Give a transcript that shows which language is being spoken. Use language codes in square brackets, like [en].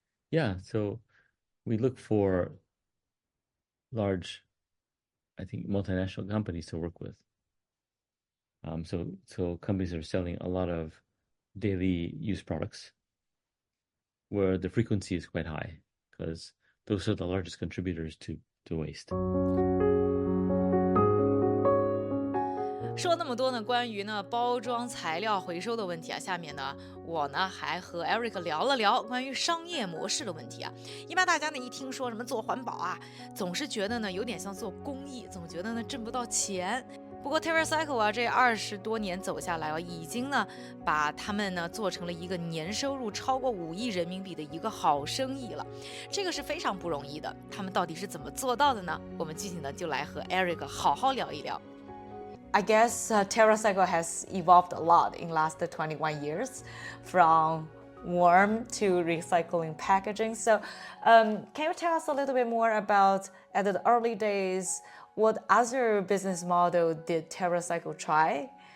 [en] Yeah, so we look for large, I think, multinational companies to work with. So companies are selling a lot of daily use products where the frequency is quite high because those are the largest contributors to waste. [zh] 说那么多呢，关于包装材料回收的问题啊，下面呢我还和 Eric 聊了聊关于商业模式的问题啊。一般大家一听说什么做环保啊，总是觉得有点像做公益，总觉得挣不到钱。不过 TerraCycle 啊，这20多年走下来已经把他们做成了一个年收入超过5亿人民币的一个好生意了，这个是非常不容易的。他们到底是怎么做到的呢？我们具体就来和 Eric 好好聊一聊。 [en] I guess TerraCycle has evolved a lot in last 21 years, from warm to recycling packaging. So can you tell us a little bit more about, at the early days, what other business model did TerraCycle try?